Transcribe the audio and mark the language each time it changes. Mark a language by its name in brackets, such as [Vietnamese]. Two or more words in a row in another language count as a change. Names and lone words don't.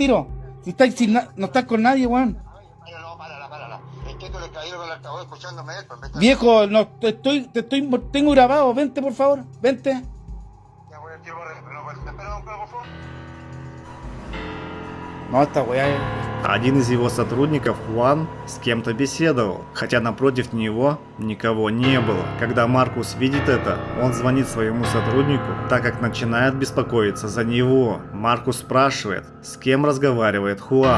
[Spanish] Si no estás con nadie, Juan. favor, escuchándome él, pues vete. Viejo, no, tengo grabado, vente por favor, vente. Ya voy a tirar, no, espera, por favor. No, esta weá es... [Russian] Один из его сотрудников, Хуан, с кем-то беседовал, хотя напротив него никого не было. Когда Маркус видит это, он звонит своему сотруднику, так как начинает беспокоиться за него. Маркус спрашивает, с кем разговаривает Хуан.